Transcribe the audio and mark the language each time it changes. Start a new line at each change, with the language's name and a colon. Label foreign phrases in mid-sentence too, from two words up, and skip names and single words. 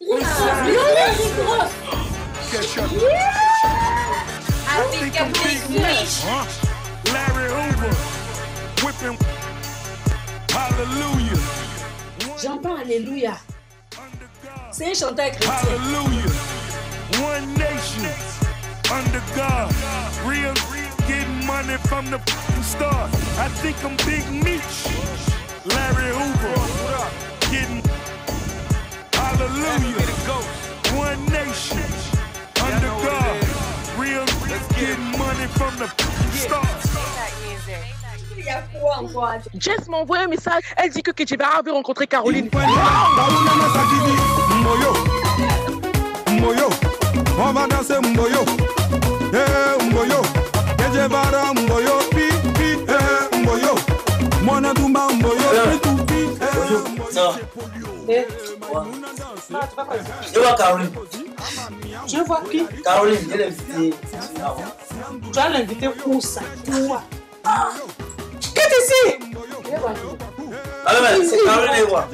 English: Rick Ross. Larry Hoover, whipping, hallelujah.
French: J'entends Alléluia. C'est un chanteur chrétien.
English: Hallelujah. One nation under God. Real getting money from the start. I think I'm Big Meech. Larry Hoover getting hallelujah. One nation under God. Real getting money from the start.
French: Jess m'a envoyé un message. Elle dit que Kedjevara veut rencontrer Caroline. Mboyo, on va danser Mboyo. Mboyo, Kedjevara Mboyo, pi, Mboyo.
Lingala: Mwana Dumba Mboyo, pi,
French: Ça Je vois Caroline. Je vois qui? Caroline, elle est invitée. Tu vas l'inviter pour ça. Toi. Qu'est-ce que c'est? Ah mais c'est Caroline et moi.